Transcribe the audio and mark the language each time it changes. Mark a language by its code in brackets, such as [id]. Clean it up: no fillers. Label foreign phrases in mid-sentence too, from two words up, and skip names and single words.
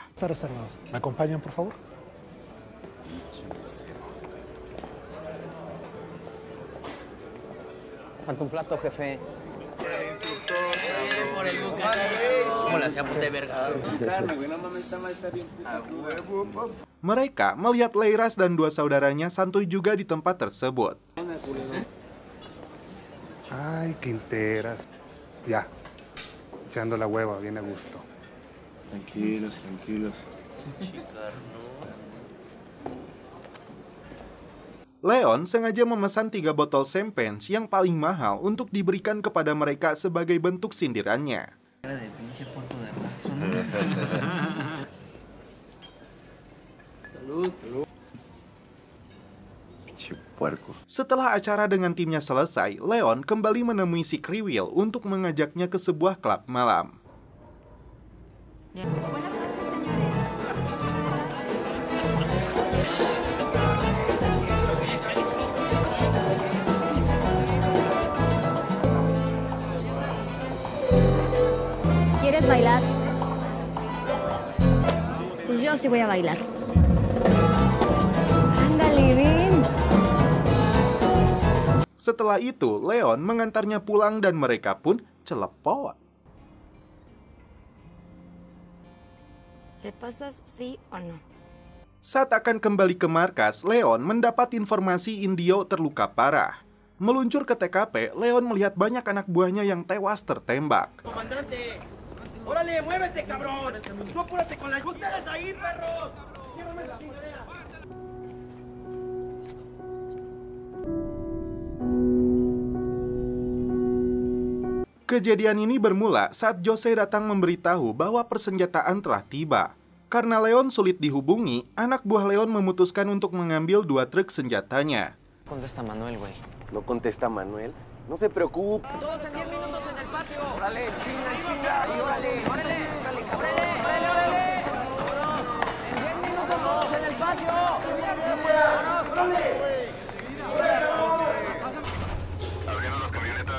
[es] Está reservado. ¿Me acompañan, por favor? Falta un plato, jefe. Por el ¿Cómo le hacíamos de verga? [id] Mereka melihat Leiras dan dua saudaranya santuy juga di tempat tersebut. [es] Ay, Quinteras. Ya. Echando la hueva, bien a gusto. Tranquilos, tranquilos. [id] Leon sengaja memesan 3 botol champagne yang paling mahal untuk diberikan kepada mereka sebagai bentuk sindirannya. Setelah acara dengan timnya selesai, Leon kembali menemui si Kriwil untuk mengajaknya ke sebuah klub malam. [es] ¿Quieres bailar? Pues yo sí voy a bailar. Ándale, ven. [id] Setelah itu, Leon mengantarnya pulang dan mereka pun celepot. [es] ¿Le pasas sí o no? [id] Saat akan kembali ke markas, Leon mendapat informasi Indio terluka parah. Meluncur ke TKP, Leon melihat banyak anak buahnya yang tewas tertembak. [es] Comandante, órale, muévete, cabrón. Tú apúrate con las ustedes ahí, perros. Llévame la chingadera. [id] Kejadian ini bermula saat Jose datang memberitahu bahwa persenjataan telah tiba. Karena Leon sulit dihubungi, anak buah Leon memutuskan untuk mengambil 2 truk senjatanya. [es] Contesta Manuel, güey. ¿No contesta Manuel? No se preocupe. Todos en 10 minutos en el patio. Órale, chinga, chinga. Órale, órale, órale, órale, órale. Vámonos. En 10 minutos todos en el patio. Vámonos, órale. Abriendo las camionetas.